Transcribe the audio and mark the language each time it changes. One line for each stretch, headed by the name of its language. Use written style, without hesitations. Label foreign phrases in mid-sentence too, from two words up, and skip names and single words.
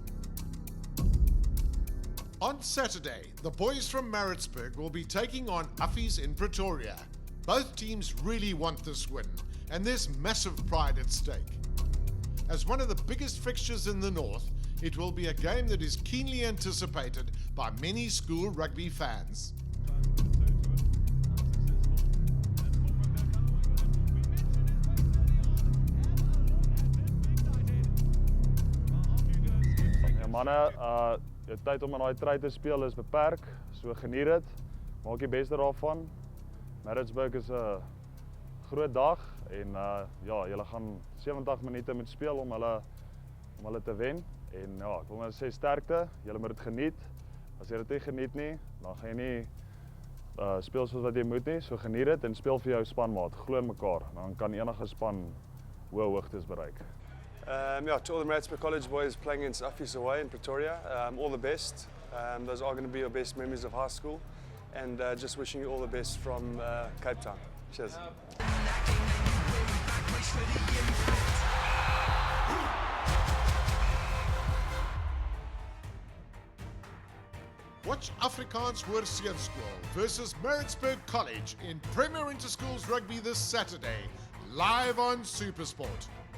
English: On Saturday, the boys from Maritzburg will be taking on AFFIES in Pretoria. Both teams really want this win, and there's massive pride at stake. As one of the biggest fixtures in the north, it will be a game that is keenly anticipated by many school rugby fans.
Afrikaans: Ja, manne, die tyd om in daai try te speel is beperk, so geniet dit. Maak die beste daarvan. Maritzburg is 'n groot dag en ja, julle gaan 70 minute moet speel om hulle te wen. En ja, ek wil maar sê sterkte, julle moet dit geniet. As jy dit nie geniet nie, dan gaan jy nie speel soos wat jy moet nie. So geniet dit en speel vir jou spanmaat. Glo in mekaar, dan kan enige span hoë hoogtes bereik.
English: Yeah, to all the Maritzburg College boys playing against AFFIES away in Pretoria, all the best. Those are going to be your best memories of high school, and just wishing you all the best from Cape Town. Cheers. Watch Afrikaans Hoër Seunskool versus Maritzburg College in Premier Interschools Rugby this Saturday, live on SuperSport.